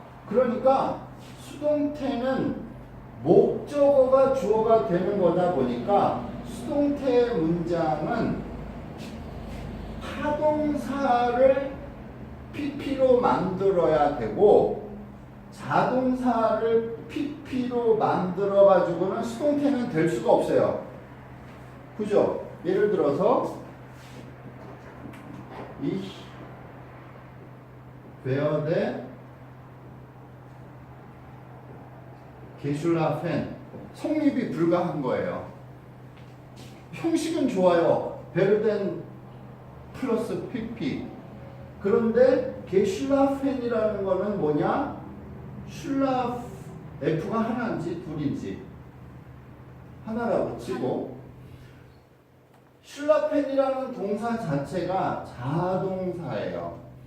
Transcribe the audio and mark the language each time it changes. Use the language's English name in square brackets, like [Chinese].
[Korean] 그러니까 수동태는 목적어가 주어가 되는 거다 보니까 수동태 문장은 타동사를 PP로 만들어야 되고 자동사를 PP로 만들어 가지고는 수동태는 될 수가 없어요. 그죠? 예를 들어서 [German] Ich werde geschlafen. [Korean] 성립이 불가한 거예요. 형식은 좋아요. werden 플러스 pp. 그런데 geschlafen이라는 거는 뭐냐? 슐라프 F가 하나인지 둘인지 하나라고 치고 슐라펜이라는 동사 자체가 자동사예요.